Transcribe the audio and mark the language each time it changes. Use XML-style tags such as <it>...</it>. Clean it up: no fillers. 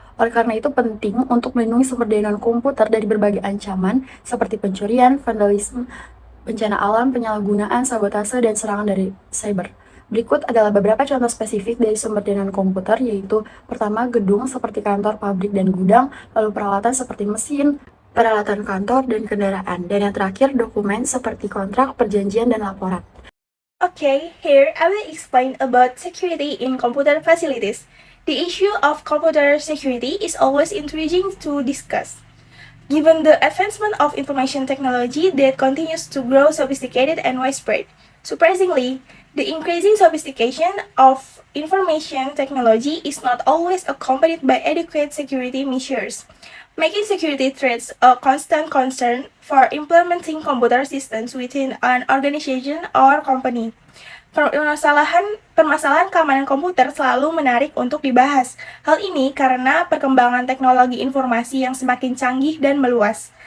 <id>Oleh karena itu penting untuk melindungi sumber daya non-komputer dari berbagai ancaman seperti pencurian, vandalisme, bencana alam, penyalahgunaan, sabotase, dan serangan dari cyber. Berikut adalah beberapa contoh spesifik dari sumber daya non-komputer, yaitu pertama, gedung seperti kantor, pabrik, dan gudang, lalu peralatan seperti mesin, peralatan kantor, dan kendaraan, dan yang terakhir, dokumen seperti kontrak, perjanjian, dan laporan.</id> <en>Okay, here I will explain about security in computer facilities. The issue of computer security is always intriguing to discuss. Given the advancement of information technology that continues to grow sophisticated and widespread, surprisingly, the increasing sophistication of information technology is not always accompanied by adequate security measures, making security threats a constant concern for implementing computer systems within an organization or company.</en> <id>Permasalahan keamanan komputer selalu menarik untuk dibahas. Hal ini karena perkembangan teknologi informasi yang semakin canggih dan meluas.</id>